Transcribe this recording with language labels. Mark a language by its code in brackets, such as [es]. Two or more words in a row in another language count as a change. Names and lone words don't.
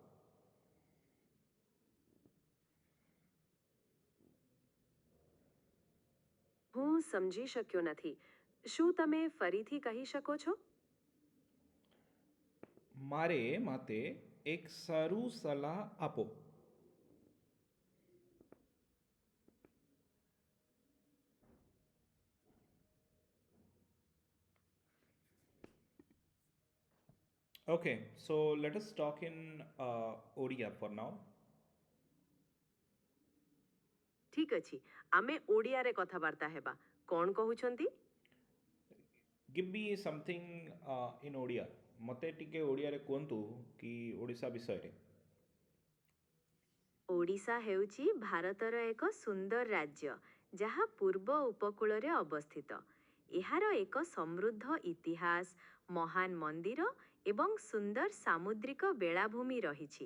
[gu] હું સમજી શક્યો નથી. શું તમે ફરીથી કહી શકો છો? મારે માતે એક સારું સલાહ આપો [en] Okay, so let us talk in Odia for now. [or] ଠିକ୍ ଅଛି, ଆମେ ଓଡ଼ିଆରେ କଥାବାର୍ତ୍ତା ହେବା. କ'ଣ କହୁଛନ୍ତି? [en] Give me something in Odia. [or] ମତେ ଟିକେ ଓଡ଼ିଆରେ କୁହନ୍ତୁ କି ଓଡ଼ିଶା ବିଷୟରେ ଓଡ଼ିଶା ହେଉଛି ଭାରତର ଏକ ସୁନ୍ଦର ରାଜ୍ୟ ଯାହା ପୂର୍ବ ଉପକୂଳରେ ଅବସ୍ଥିତ. ଏହାର ଏକ ସମୃଦ୍ଧ ଇତିହାସ, ମହାନ ମନ୍ଦିର ଏବଂ ସୁନ୍ଦର ସାମୁଦ୍ରିକ ବେଳାଭୂମି ରହିଛି.